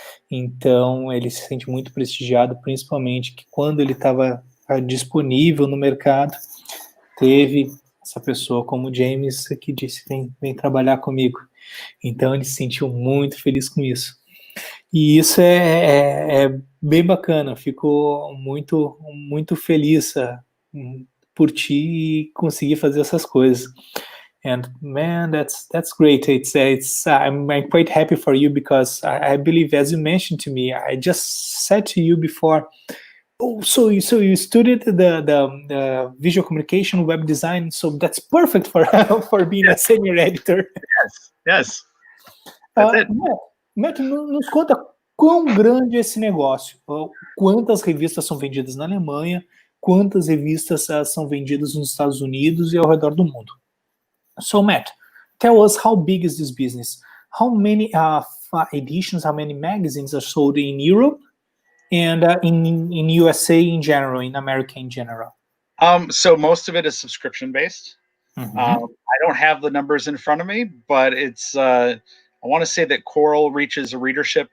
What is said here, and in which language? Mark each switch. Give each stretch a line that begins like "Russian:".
Portuguese: Então ele se sente muito prestigiado, principalmente que quando ele estava disponível no mercado, teve essa pessoa como o James que disse, vem trabalhar comigo. Então ele se sentiu muito feliz com isso. E isso é bem bacana. Fico muito, muito feliz por ti e conseguir fazer essas coisas.
English: And man, that's great. I'm quite happy for you, because I believe, as you mentioned to me, I just said to you before, so you studied the visual communication, web design, so that's perfect for being a senior editor. Yes.
Portuguese: Matt, nos conta quão grande é esse negócio, quantas revistas são vendidas na Alemanha, quantas revistas são vendidas nos Estados Unidos e ao redor do mundo.
English: So, Matt, tell us, how big is this business? How many editions, how many magazines are sold in Europe and in USA in general, in America in general? So most of it is subscription based. I don't have the numbers in front of me, but it's, I want to say that Coral reaches a readership.